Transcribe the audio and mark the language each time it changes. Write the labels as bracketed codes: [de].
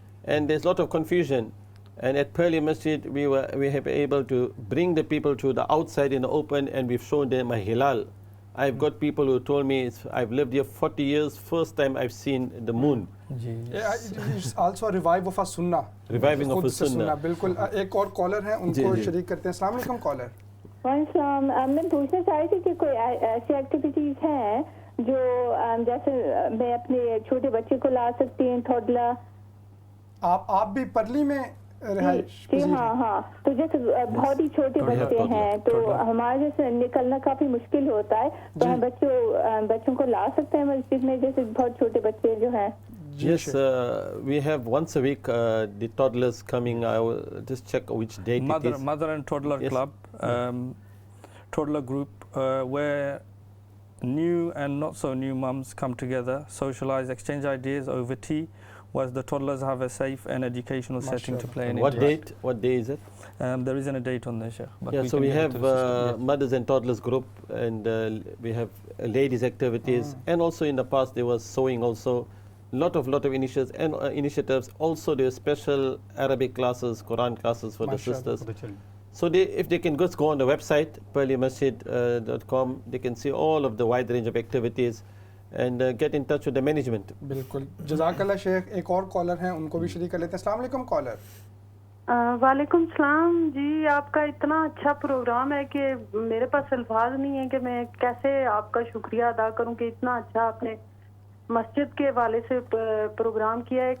[en] And there's a lot of confusion. And at Purley Masjid, we have been able to bring the people to the outside in the open, and we've shown them a hilal. I've got people who told me, I've lived here 40 years, first time I've seen the moon. It's also a revive of a sunnah. Reviving of a sunnah. [hi] बिल्कुल। एक और collar हैं, उनको शरीक करते हैं। अस्सलाम वालेकुम कॉलर। वालेकुम। मैं पूछना चाह रही थी कि कोई ऐसी एक्टिविटीज हैं जो जैसे मैं अपने छोटे बच्चे को ला सकती हूँ, थोड़ा। आप भी परली में जी हाँ। तो जैसे बहुत ही छोटे बच्चे हैं, तो हमारे जैसे निकलना काफी मुश्किल होता है, तो हम बच्चों को ला सकते हैं मस्जिद में, जैसे बहुत छोटे बच्चे जो हैं। [en] Yes, we have once a week the toddlers coming. I will just check which date it is. Mother and Toddler Club, toddler group, where new and not so new mums come together, socialize, exchange ideas over tea, whilst the toddlers have a safe and educational setting to play in. What day is it? There isn't a date on there, Sheikh. So we have mothers and toddlers group, and we have ladies activities, and also in the past there was sewing also. lot of initiatives. Also, there are special Arabic classes, Quran classes for the sisters. So if they can just go on the website, purleymasjid.com, they can see all of the wide range of activities and get in touch with the management. [hi] बिल्कुल जज़ाकल्लाह शेख. एक और collar हैं, उनको भी शरीक कर लेते हैं. अस्सलाम वालेकुम कॉलर. वालेकुम सलाम जी. आपका इतना अच्छा प्रोग्राम है कि मेरे पास अल्फाज नहीं है कि मैं कैसे आपका शुक्रिया अदा करूं कि इतना अच्छा आपने मस्जिद के हवाले से प्रोग्राम किया है.